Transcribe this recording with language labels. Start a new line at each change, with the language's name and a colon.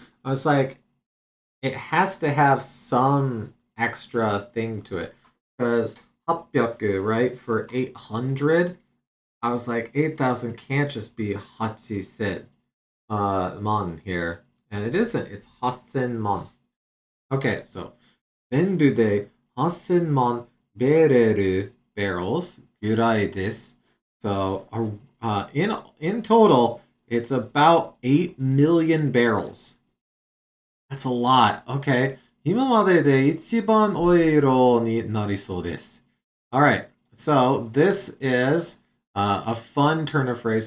English: I was like, it has to have some extra thing to it. Because 800, right? For 800, I was like, 8,000 can't just be Hachi mon here. And it isn't. It's Hasen mon. Okay, so
Japanese: 全部で8000万ベレル barrels ぐらいです。
English: So in total, it's about 8 million barrels. That's a lot. Okay.
Japanese: 今までで一番多い量になりそうです。
English: All right. So this is a fun turn of phrase.